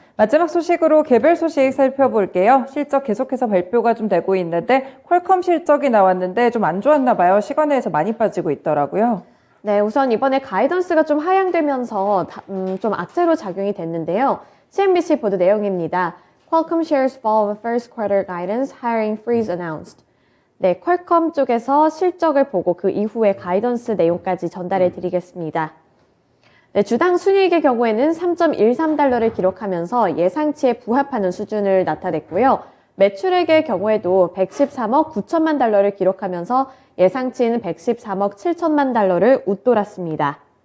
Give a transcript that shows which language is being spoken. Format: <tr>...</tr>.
<ko>마지막 소식으로 개별 소식 살펴볼게요. 실적 계속해서 발표가 좀 되고 있는데 퀄컴 실적이 나왔는데 좀 안 좋았나 봐요. 시간에서 많이 빠지고 있더라고요. 네, 우선 이번에 가이던스가 좀 하향되면서 좀 악재로 작용이 됐는데요. CNBC 보도 내용입니다.</ko> <en>Qualcomm shares fall with first quarter guidance, hiring freeze announced.</en> <ko>네, 퀄컴 쪽에서 실적을 보고 그 이후에 가이던스 내용까지 전달해 드리겠습니다. 네, 주당 순이익의 경우에는 3.13달러를 기록하면서 예상치에 부합하는 수준을 나타냈고요. 매출액의 경우에도 113억 9천만 달러를 기록하면서 예상치는 113억 7천만 달러를 웃돌았습니다.</ko>